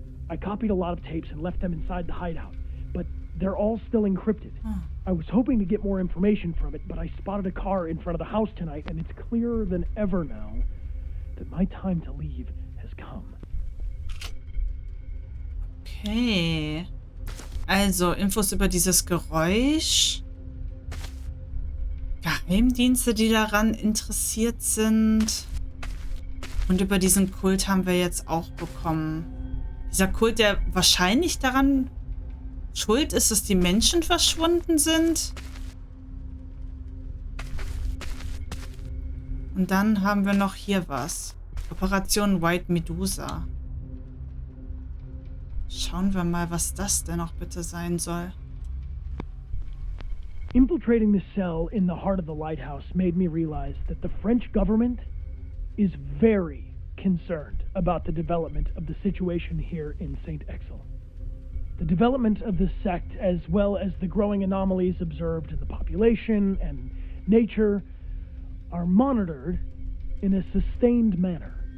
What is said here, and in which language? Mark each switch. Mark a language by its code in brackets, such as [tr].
[en] I copied a lot of tapes and left them inside the hideout, but they're all still encrypted. I was hoping to get more information from it, but I spotted a car in front of the house tonight, and it's clearer than ever now that my time to leave has come. Okay. [de] Also, Infos über dieses Geräusch. Geheimdienste, die daran interessiert sind. Und über diesen Kult haben wir jetzt auch bekommen. Dieser Kult, der wahrscheinlich daran schuld ist, dass die Menschen verschwunden sind. Und dann haben wir noch hier was. Operation White Medusa. Schauen wir mal, was das denn noch bitte sein soll. [en] Infiltrating the cell in the heart of the lighthouse made me realize that the French government is very concerned about the development of the situation here in St. Exil. The development of the sect, as well as the growing anomalies observed in the population and nature, are monitored in a sustained manner.